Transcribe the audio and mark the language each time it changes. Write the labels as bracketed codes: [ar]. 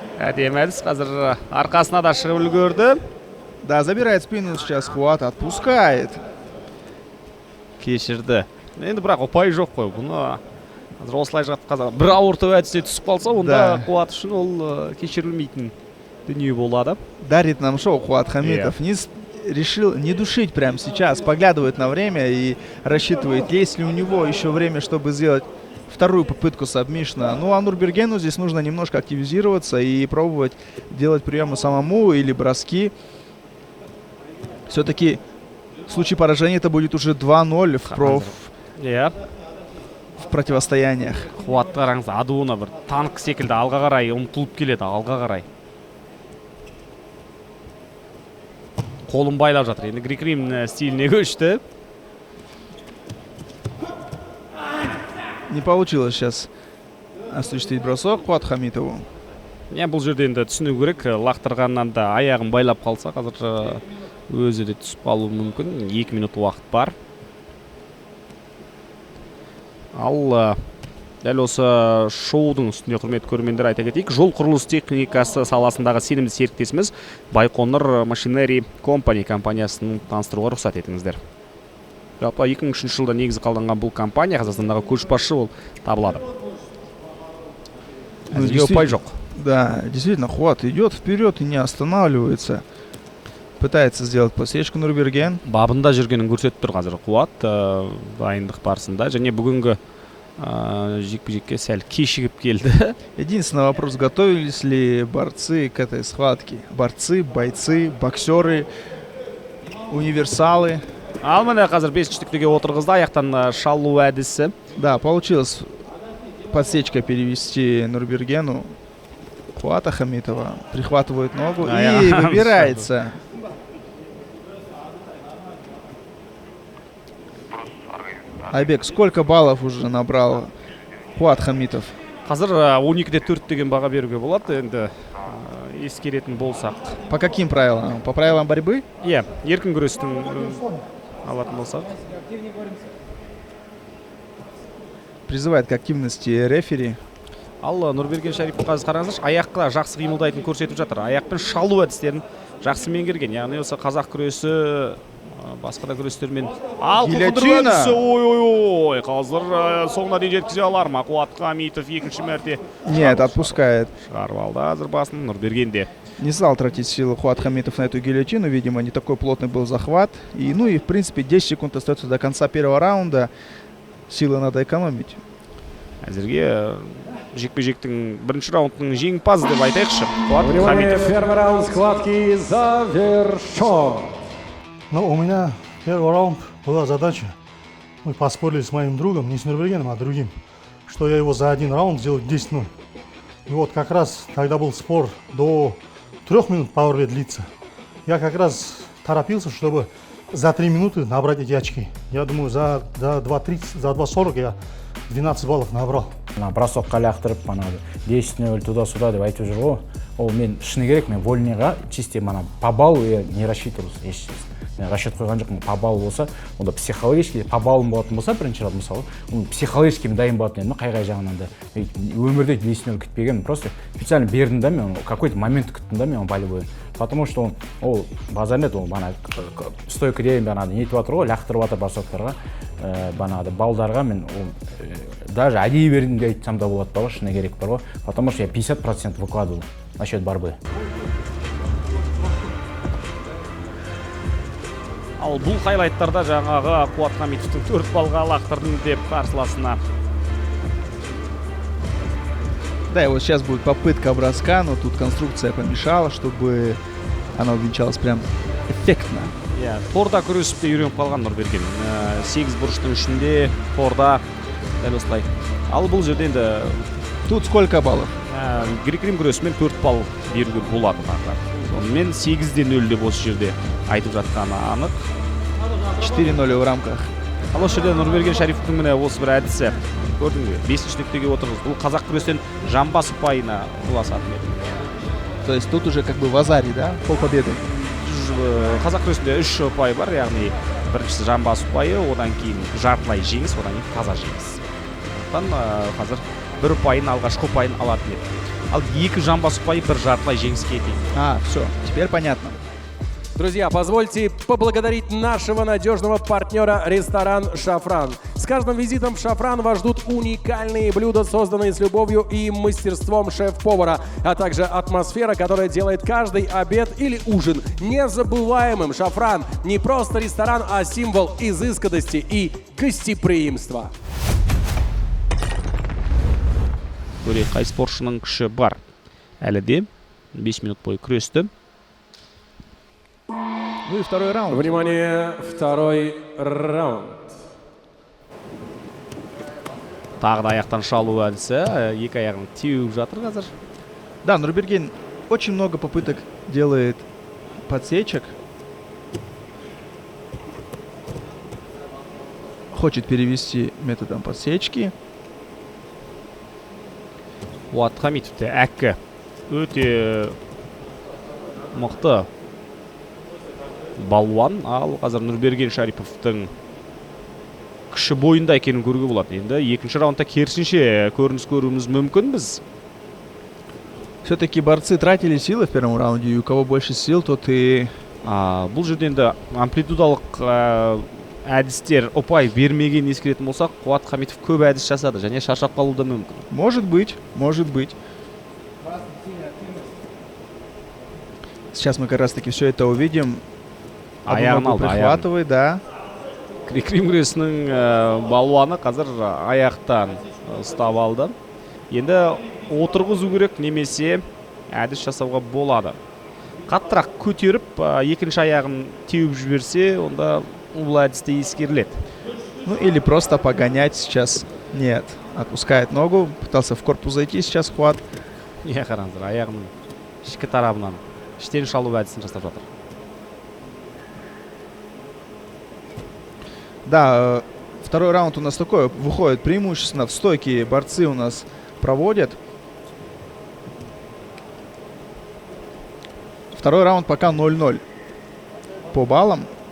[kk] Әдемәдіс қазір арқасына да шығып үлгерді. [ru] Да, забирает спину сейчас Куат, отпускает. [kk] Кешірді. Енді бірақ ұпай жоқ қой. Бұны қазір осылай жатып қазір бір ауырту әдісіне түсіп қалса, онда Куат үшін ол кешірілмейтін дүние болады. [ru] Дарит нам шоу Куат Хамитов. Решил не душить прямо сейчас, поглядывает на время и рассчитывает, есть ли у него еще время, чтобы сделать вторую попытку сабмишна. Ну а Нурбергену здесь нужно немножко активизироваться и пробовать делать приемы самому или броски. Все-таки в случае поражения это будет уже 2-0 в противостояниях. [kk] Қуат қараңыз, адуына бір танк секілді алға қарай ұмтылып келеді, алға қарай. Қолын байлап жатыр. Енді грек-рим стиліне көшті. [ru] Не получилось сейчас осуществить бросок Куат Хамитову. [kk] Бұл жерде енді түсіну керек, лақтырғаннан да аяғын байлап қалса, қазір өзі де түсіп қалуы мүмкін. 2 минут уақыт бар. Ал дәл осы шоудың үстінде құрметті көрермендер айта кетейік. Жол құрылыс техникасы саласындағы сенімді серіктесіміз Байқоңыр Machinery Company компаниясын таныстыруға рұқсат етіңіздер. Жалпы 2003 жылда негізі қалданған бұл компания Қазақстандағы көшбасшы ол табылады. Әзірге ұпай жоқ. [ru] Да, действительно, Куат идет вперед и не останавливается. Пытается сделать подсечку Нурберген. [kk] Бабында жүргенін көрсетіп тұр қазір Куат дайындық барысында. Және бүгінгі жекпе-жекке сәл кешігіп келді. [ru] Единственный вопрос, готовились ли борцы к этой схватке? Бойцы, боксеры, универсалы. [kk] Ал міне қазір 5-штіктіге отырғызды, аяқтан шалу әдісі. [ru] Да, получилось подсечка перевести Нурбергену. Куата Хамитова прихватывает ногу и выбирается. Айбек, сколько баллов уже набрал Куат Хамитов? [kk] Қазір 12-де 4 деген баға беруге болады, енді ескеретін болсақ. [ru] По каким правилам? По правилам борьбы? [kk] Еркін күрестің алатын болсақ. [ru] Призывает к активности рефери. [kk] Ал Нұрберген Шарипов қазір қараңыздаршы, аяққа жақсы қимылдайтын көрсетіп жатыр. Аяқпен шалу әдістерін жақсы меңгерген. Яғни осы қазақ күресі басқа да күрестермен. Ал [ru] Гильотина! [kk] Ой-ой-ой, қазір соңына дейін жеткізе алар ма? Қуат Хамитов екінші мәрте. [ru] Нет, отпускает. [kk] Шығарып алды қазір басын Нұрберген де. [ru] Не стал тратить силы Хуат Хамитов на эту гильотину. Видимо, не такой плотный был захват. И, ну и, в принципе, 10 секунд остается до конца первого раунда. Силы надо экономить. [kk] Әзірге жекпе-жектің бірінші раундының жеңімпазы деп айтайықшы. Қуат [ru] Внимание, [kk] Хамитов. [ru] первый раунд схватки завершен. Ну, у меня первый раунд была задача. Мы поспорили с моим другом, не с Нурбергеном, а другим, что я его за один раунд сделаю 10-0. И вот как раз тогда был спор до 3 минут пауэрле длится. Я как раз торопился, чтобы за 3 минуты набрать эти очки. Я думаю, за 2.30, за 2.40 я 12 баллов набрал. [kk] Бросокқа лақтырып, 10-0 [ru] туда-сюда [kk] деп айтып жүр ғой. Ол мен шыны керек, мен [ru] вольныйға чисто по баллу я не рассчитывал, естественно. [kk] Мен расчет қойған жоқпын, [ru] по баллу [kk] болса, онда [ru] психологически, [kk] по баллым болатын болса, бірінші раунд мысалы, психологически дайын болатын едім, қай жағынан да. Өмірде 10-0 күтпеген, [ru] просто специально [kk] бердім да мен, [ru] какой-то момент [kk] күттім да мен болевой. [ru] Потому что [kk] ол базарнет, ол стойкіде нетіп жатыр ғой, лақтырып жатыр бросоктарға, балдарға мен [ru] даже [kk] әдейі бердім де айтсам да болады бар ғой, шыны керек бар ғой, [ru] потому что я 50% выкладывал насчет борьбы. [kk] Ал бұл хайлайттарда жаңағы Қуат Хамитовтың 4 балға лақтырдым деп қарсыласына. [ru] Да, и вот сейчас будет попытка броска, но тут конструкция помешала, чтобы она увенчалась прям эффектно. [kk] Торда күресіп те үйреніп қалған Нұрберген. 8 бұрыштың ішінде торда дәл осылай. Ал бұл жерде енді [ru] Тут сколько баллов? [kk] грек-рим күресімен 4 балл беруге болады. Сонымен 8-0 деп осы жерде айтып жатқаны анық. [ru] 4-0 в рамках. [kk] Ал осы жерде Нұрберген Шарифовтың міне осы бір әдісі. Көрдің бе? 5-ші нүктеге отырғыз. Бұл қазақ күрестен жамбас ұпайына ұласатын еді. [ru] То есть тут уже как бы в азаре, да? Пол победы. [kk] Қазақ күресінде 3 ұпай бар, яғни біріншісі жамбас ұпайы, одан кейін жартылай жеңіс, одан кейін таза жеңіс. Қазір бір ұпайын, алғашқы ұпайын алатын еді. Ал 2 жамбас ұпайы, 1 жартылай жеңіске дейін. [ru] Все, теперь понятно. Друзья, позвольте поблагодарить нашего надежного партнера ресторан «Шафран». С каждым визитом в «Шафран» вас ждут уникальные блюда, созданные с любовью и мастерством шеф-повара, а также атмосфера, которая делает каждый обед или ужин незабываемым. «Шафран» не просто ресторан, а символ изысканности и гостеприимства. [kk] Көрейік, қай спортшының күші бар. Әлі де 5 минут бойы күресті. [ru] Ну и второй раунд. Внимание, второй раунд. [kk] Тағы да аяқтан шалу әдісі, екі аяғын теуіп жатыр қазір. [ru] Да, Нурберген очень много попыток делает подсечек. Хочет перевести методом подсечки. [kk] Қуат Хамитовте әккі өте мықты балуан, ал қазір Нұрберген Шариповтың күші бойында екенін көруге болады. Енді екінші раундта керісінше көрініс көруіміз мүмкін біз. [ru] Все-таки борцы тратили силы в первом раунде, и у кого больше сил, тот и... [kk] Бұл жерде енді амплитудалық әдістер ұпай бермеген ескеретін болсақ, Қуат Хамитов көп әдіс жасады, және шаршап қалуы да мүмкін. [ru] Может быть, может быть. Сейчас мы как раз таки все это увидим. [kk] Аяғын алды, [ru] прихватывает, да. [kk] Грек-рим күресінің балуаны қазір аяқтан ұстап алды. Енді отырғызу керек, немесе әдіс жасауға болады. Қаттырақ көтеріп, екінші аяғын теуіп жіберсе, онда бұл әдісте ескеріледі. [ru] Ну или просто погонять сейчас. Нет, отпускает ногу, пытался в корпус зайти, сейчас хват. [kk] Қараңыздар, аяғының ішкі тарабынан іштен шалу әдісін жасап жатыр. [ru] Да, второй раунд у нас такой, выходит преимущественно в стойке, борцы у нас проводят. Второй раунд пока 0-0 по баллам.